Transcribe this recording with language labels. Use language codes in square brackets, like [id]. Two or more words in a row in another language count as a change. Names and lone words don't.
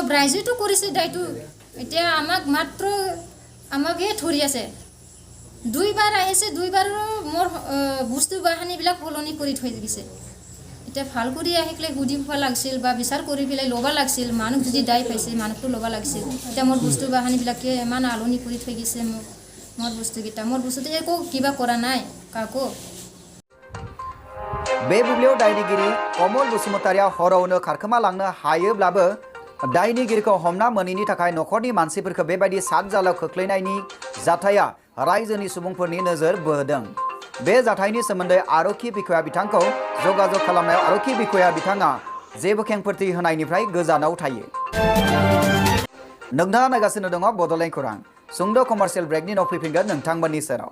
[as] ৰাইজেতো কৰিছে দায়টো এতিয়া আমাকে ধৰি আছে দুইবাৰ আহিছে দুইবাৰো মোৰ বস্তু বাহানিবিলাক সলনি কৰি থৈ দিছে এতিয়া ভাল কৰি আহিলে সুধিব লাগিছিল বা বিচাৰ কৰি পেলাই ল'ব লাগিছিল মানুহ যদি দায় পাইছে মানুহটো ল'ব লাগিছিল এতিয়া মোৰ বস্তু বাহানিবিলাকে ইমান আলনি কৰি থৈ গৈছে মোৰ বস্তুকেইটা মোৰ বস্তুটো একো কিবা কৰা নাই কাকো [brx] बे बुब्लियाव दायनिगिरि कमल बसुमतारिया हरावनो खारखोमा लांनो हायोब्लाबो दायनिगिरिखौ हमना मोनैनि थाखाय नखरनि मानसिफोरखौ बेबायदि सातजालाव खोख्लैनायनि जाथाया रायजोनि सुबुंफोरनि नोजोर बोदों बे जाथायनि सोमोन्दै आरक्षी बिखया बिथांखौ जगाजग खालामनायाव आरक्षी बिखया बिथाङा जेबो खेंफोरथि होनायनिफ्राय गोजानाव थायो नोंथाङा नायगासिनो दङ बड'लेण्ड खौरां सुंद' [en] commercial breakni [brx] उनाव फैफिनगोन नोंथांमोननि सेराव